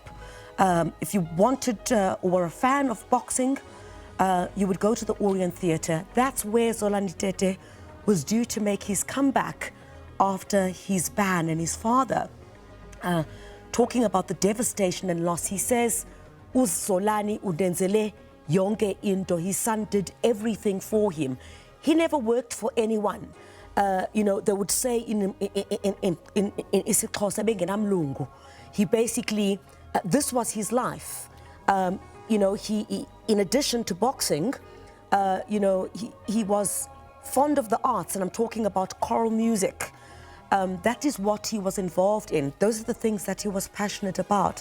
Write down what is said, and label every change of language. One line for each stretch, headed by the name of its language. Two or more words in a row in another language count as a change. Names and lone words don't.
English: If you wanted or were a fan of boxing, you would go to the Orient Theatre. That's where Zolani Tete was due to make his comeback after his ban. And his father, talking about the devastation and loss, he says,
Xhosa: Zolani udenzele yonke into.
English: His son did everything for him. He never worked for anyone. They would say in isiXhosa bengenamlungu. He basically, this was his life. He in addition to boxing, he was fond of the arts, and I'm talking about choral music. That is what he was involved in. Those are the things that he was passionate about.